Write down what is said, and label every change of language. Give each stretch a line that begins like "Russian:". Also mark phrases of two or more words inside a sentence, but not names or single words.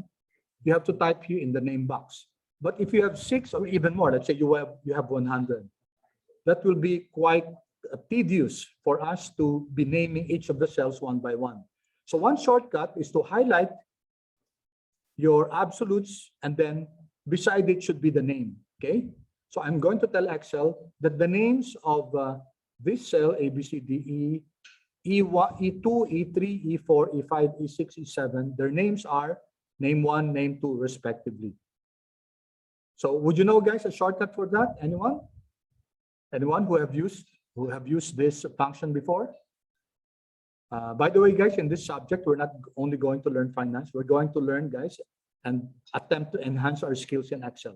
English: You have to type here in the name box. But if you have 6 or even more, let's say you have 100, that will be quite tedious for us to be naming each of the cells one by one. So one shortcut is to highlight your absolutes, and then beside it should be the name, okay? So I'm going to tell Excel that the names of this cell, A, B, C, D, E, E1, E2, E3, E4, E5, E6, E7, their names are name 1, name 2, respectively. So would you know, guys, a shortcut for that? Anyone? Anyone who have used this function before? By the way, guys, in this subject, we're not only going to learn finance, we're going to learn, guys, and attempt to enhance our skills in Excel.